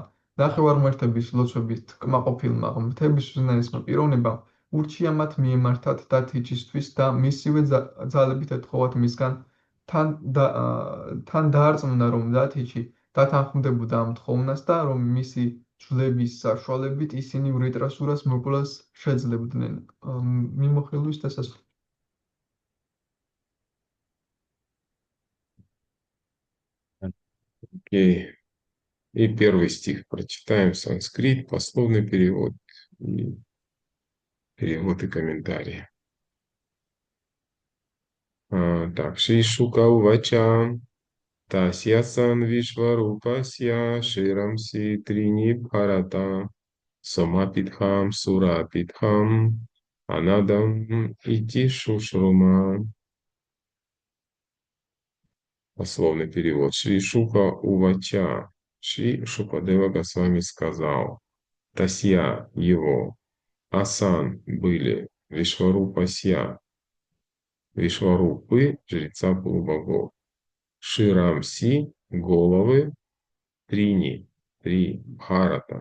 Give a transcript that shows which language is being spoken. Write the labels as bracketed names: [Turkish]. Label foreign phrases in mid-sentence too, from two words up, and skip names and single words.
[Georgian] ნახევარმთების ლოცვებით კმაყოფილმა ღმრთების უზენაესმა პიროვნებამ ურჩია მათ მიემართათ დათიჩისთვის და მისივე ძალებით ეთხოვათ მისგან თან დაარწმუნა, რომ დათიჩი დათანხმდებოდა ამ თხოვნას და რომ მისი ძვლების საშუალებით ისინი ვრიტრასურას მოკვლას შეძლებდნენ. მიმოხილვის დასასრული. [Russian] Окей. И первый стих прочитаем санскрит, пословный перевод и комментарии. Так, [Sanskrit] श्री शुक उवाच तस्यासन् विश्वरूपस्य शिरांसि त्रीणि भारत सोमपीथं सुरापीथम् अनादम् इति शुश्रुम. [Russian] Пословный перевод. [Sanskrit] श्री शुक उवाच. [Russian] Шри Шукадева Госвами сказал. Тасья его. Асан были. Вишварупасья. Вишварупы, жреца полубогов. Ширамси, головы. Трини, три. Бхарата.